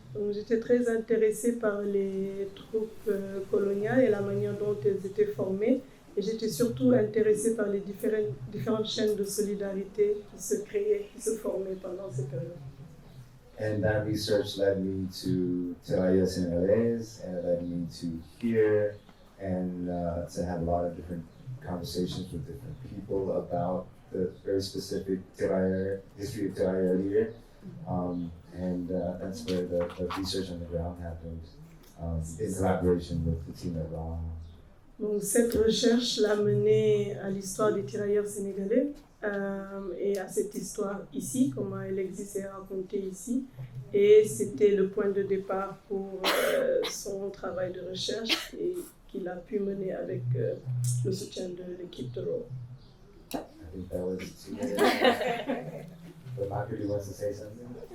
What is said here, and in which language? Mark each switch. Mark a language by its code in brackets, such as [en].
[fr] Donc, j'étais très intéressée par les troupes coloniales et la manière dont elles étaient formées, et j'étais surtout intéressée par les différentes chaînes de solidarité qui se créaient, qui se formaient pendant ces périodes. [en] And that research led me to mémoire, and it led me to here, and to have a lot of different conversations with different people about the very specific history of tirailleur here. And that's where the research on the ground happened, in collaboration with the team at Tran. [fr] Donc cette recherche l'a menée à l'histoire des tirailleurs sénégalais et à cette histoire ici, comment elle existe et racontée ici. Et c'était le point de départ pour son travail de recherche et qu'il a pu mener avec le soutien de l'équipe de Raw. [en] I think that was 2 minutes. But Macodou wants to say something?